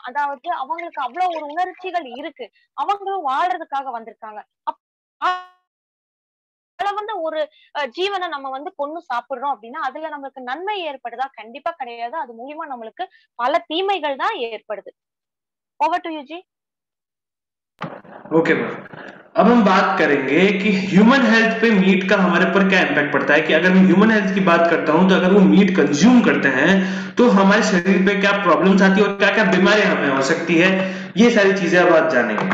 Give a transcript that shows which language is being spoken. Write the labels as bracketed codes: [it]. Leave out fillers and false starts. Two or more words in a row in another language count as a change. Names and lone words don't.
[ta] அதாவது அவங்களுக்கு அவ்வளவு ஒரு உணர்ச்சிகள் இருக்கு. அவங்களும் வாழ்றதுக்காக வந்திருக்காங்க. அதுல வந்து ஒரு ஜீவனை நம்ம வந்து கொன்னு சாப்பிடுறோம் அப்படின்னா அதுல நம்மளுக்கு நன்மை ஏற்படுதா? கண்டிப்பா கிடையாது. அது மூலியமா நம்மளுக்கு பல தீமைகள் தான் ஏற்படுது. [en] over to you ji. okay ma'am, [hi] अब हम बात करेंगे कि [en] human health [hi] पे मीट का हमारे पर क्या इम्पैक्ट पड़ता है। कि अगर मैं [en] human health [hi] की बात करता हूं तो अगर वो [en] meat consume [hi] करते हैं तो हमारे शरीर पे क्या प्रॉब्लम्स आती है और क्या क्या बीमारियां हमें हो सकती है, ये सारी चीजें अब आज जानेंगे।